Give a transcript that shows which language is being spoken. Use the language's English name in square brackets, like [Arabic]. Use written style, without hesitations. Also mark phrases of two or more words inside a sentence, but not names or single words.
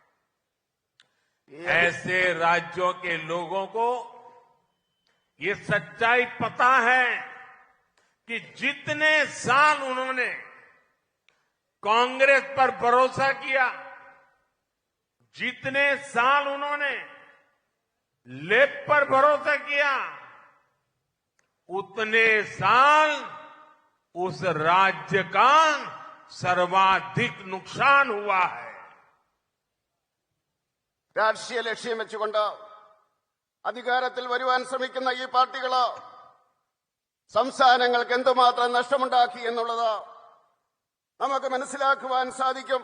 [Hindi] ऐसे राज्यों के लोगों को ये सच्चाई पता है कि जितने साल उन्होंने कांग्रेस पर भरोसा किया, जितने साल उन्होंने लेफ्ट पर भरोसा किया, उतने साल उस राज्य का सर्वाधिक नुकसान हुआ है. [Malayalam] രാഷ്ട്രീയ ലക്ഷ്യം വെച്ചുകൊണ്ട് അധികാരത്തിൽ വരുവാൻ ശ്രമിക്കുന്ന ഈ പാർട്ടികള് സംസ്ഥാനങ്ങൾക്ക് എന്തുമാത്രം നഷ്ടമുണ്ടാക്കി എന്നുള്ളത് നമുക്ക് മനസ്സിലാക്കുവാൻ സാധിക്കും.